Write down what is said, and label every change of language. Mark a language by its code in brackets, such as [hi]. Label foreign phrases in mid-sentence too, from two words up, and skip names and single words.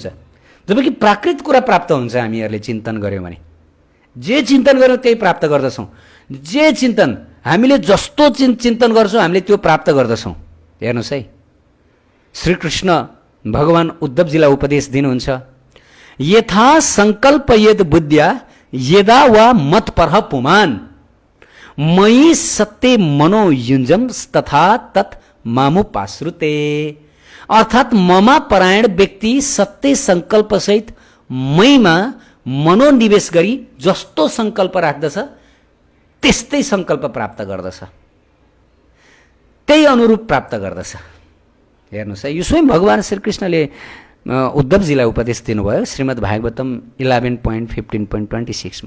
[ne] जबकि प्राकृत कुरा प्राप्त हुन्छ हामीहरूले चिन्तन गर्यौँ भने। जे चिन्तन गर्यौँ त्यही प्राप्त गर्दछौँ। जे चिन्तन हामीले जस्तो चिन्तन गर्छौँ हामीले त्यो प्राप्त गर्दछौँ। हेर्नुहोस् है, श्रीकृष्ण भगवान उद्धवजीलाई उपदेश दिनुहुन्छ, [sa] यथा संकल्प यद बुद्ध्या यदा वा मत परह पुमान मयि सत्य मनोयुञ्जम तथा तत् मामुपाश्रुते। [ne] अर्थात ममा परायण व्यक्ति सत्य संकल्प सहित मैमा मनोनिवेश गरी जस्तो संकल्प राख्दछ त्यस्तै संकल्प प्राप्त गर्दछ, त्यही अनुरूप प्राप्त गर्दछ। हेर्नुहोस् है, यो स्वयं भगवान श्रीकृष्णले उद्धवजीलाई उपदेश दिनुभयो श्रीमद् भागवतम 11.15.26 मा।